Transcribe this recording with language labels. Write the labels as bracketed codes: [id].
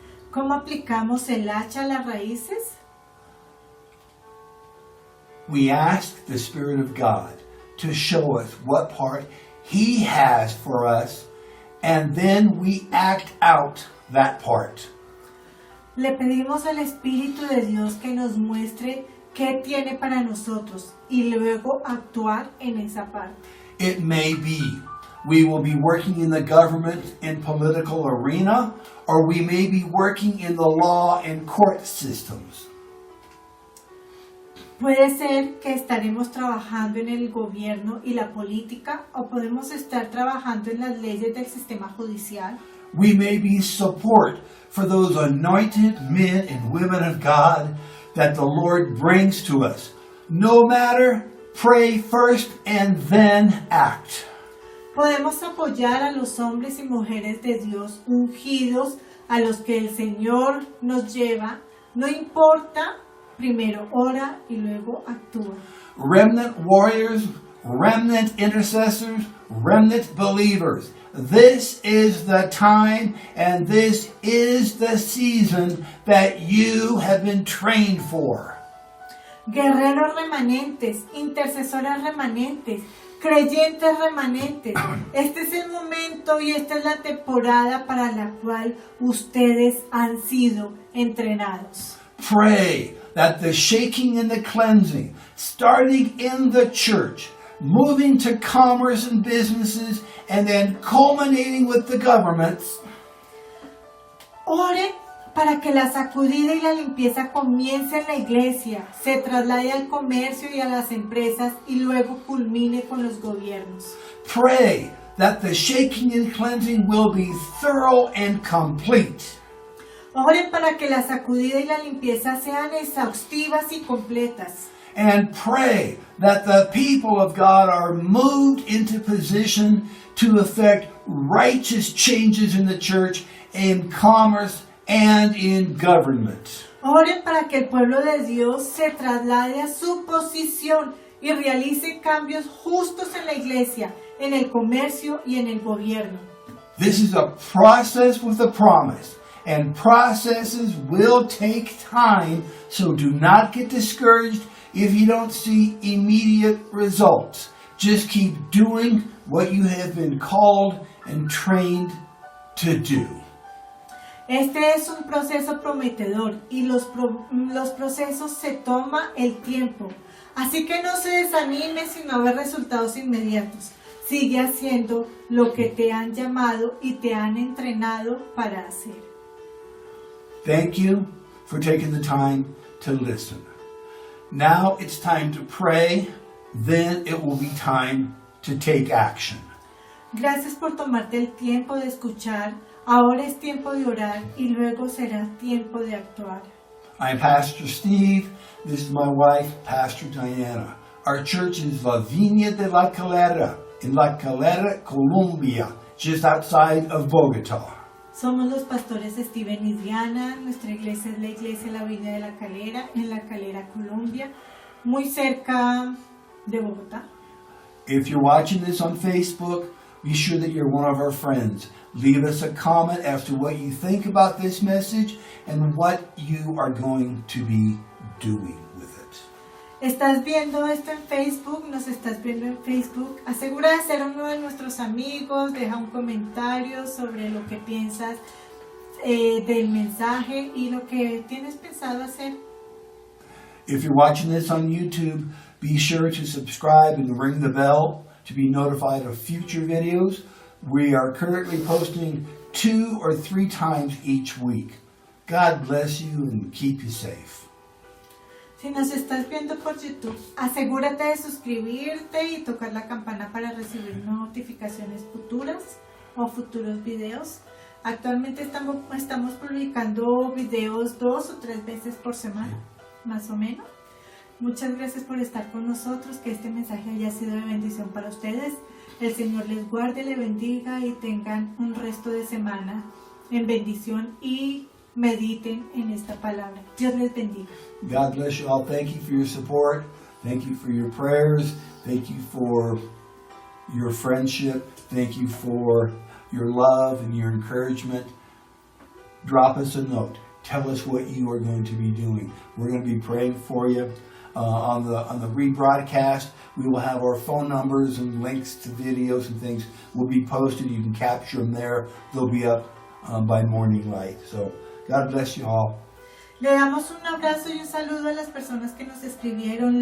[es] ¿Cómo aplicamos el hacha a las raíces? [en] We ask the Spirit of God to show us what part He has for us, and then we act out that part. [es] Le pedimos al Espíritu de Dios que nos muestre qué tiene para nosotros y luego actuar en esa parte. [en] It may be we will be working in the government and political arena, or we may be working in the law and court systems. [es] Puede ser que estaremos trabajando en el gobierno y la política o podemos estar trabajando en las leyes del sistema judicial. [en] We may be support for those anointed men and women of God that the Lord brings to us. No matter, pray first and then act. [es] Podemos apoyar a los hombres y mujeres de Dios ungidos a los que el Señor nos lleva. No importa, primero ora y luego actúa. [en] Remnant warriors, remnant intercessors, remnant believers. This is the time and this is the season that you have been trained for. [es] Guerreros remanentes, intercesores remanentes, creyentes remanentes. Este es el momento y esta es la temporada para la cual ustedes han sido entrenados. [en] Pray that the shaking and the cleansing, starting in the church, moving to commerce and businesses, and then culminating with the governments. [es] Ore para que la sacudida y la limpieza comience en la iglesia, se traslade al comercio y a las empresas y luego culmine con los gobiernos. [en] Pray that the shaking and cleansing will be thorough and complete. [es] Oren para que la sacudida y la limpieza sean exhaustivas y completas. [en] And pray that the people of God are moved into position to effect righteous changes in the church, in commerce, and in government. [es] Oren para que el pueblo de Dios se traslade a su posición y realice cambios justos en la iglesia, en el comercio y en el gobierno. [en] This is a process with a promise, and processes will take time, so do not get discouraged if you don't see immediate results. Just keep doing what you have been called and trained to do. [es] Este es un proceso prometedor y los procesos se toma el tiempo. Así que no se desanime si no ve resultados inmediatos. Sigue haciendo lo que te han llamado y te han entrenado para hacer. [en] Thank you for taking the time to listen. Now it's time to pray, then it will be time to take action. [es] Gracias por tomarte el tiempo de escuchar. Ahora es tiempo de orar y luego será tiempo de actuar. [en] I'm Pastor Steve. This is my wife, Pastor Diana. Our church is La Viña de la Calera, in La Calera, Colombia, just outside of Bogota. [es] Somos los pastores Steven y Diana. Nuestra iglesia es la iglesia La Viña de la Calera, en La Calera, Colombia, muy cerca de Bogotá. [en] If you're watching this on Facebook, be sure that you're one of our friends. Leave us a comment as to what you think about this message and what you are going to be doing with it. [es] Estás viendo esto en Facebook, nos estás viendo en Facebook. Asegura de ser uno de nuestros amigos, deja un comentario sobre lo que piensas del mensaje y lo que tienes pensado hacer. [en] If you're watching this on YouTube, be sure to subscribe and ring the bell to be notified of future videos. We are currently posting 2 or 3 times each week. God bless you and keep you safe. [es] Si nos estás viendo por YouTube, asegúrate de suscribirte y tocar la campana para recibir notificaciones futuras o futuros videos. Actualmente estamos publicando videos 2 o 3 veces por semana, más o menos. Muchas gracias por estar con nosotros, que este mensaje haya sido de bendición para ustedes. El Señor les guarde, les bendiga y tengan un resto de semana en bendición y mediten en esta palabra. Dios les bendiga. [en] God bless you all. Thank you for your support. Thank you for your prayers. Thank you for your friendship. Thank you for your love and your encouragement. Drop us a note. Tell us what you are going to be doing. We're going to be praying for you. On the rebroadcast, we will have our phone numbers and links to videos and things will be posted. You can capture them there. They'll be up by morning light. So God bless you all. [es] Le damos un abrazo y un saludo a las personas que nos escribieron.